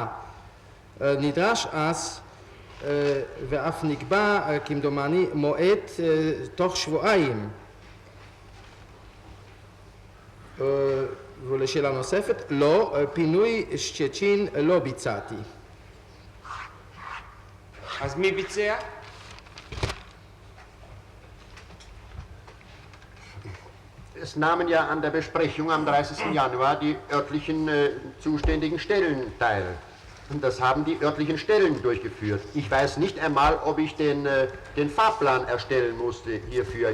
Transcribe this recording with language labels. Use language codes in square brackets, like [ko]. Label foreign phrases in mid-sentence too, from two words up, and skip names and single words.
[he] נדרש אז, ואף נקבע כמדומני מועד תוך שבועיים. ולשאלה נוספת, לא, פינוי שצ'צ'ין לא ביצעתי. אז מי ביצע? [de] Es nahmen ja an der Besprechung am 30. Januar die örtlichen zuständigen Stellen teil. Und das haben die örtlichen Stellen durchgeführt. Ich weiß nicht einmal, ob ich den Fahrplan erstellen musste hierfür.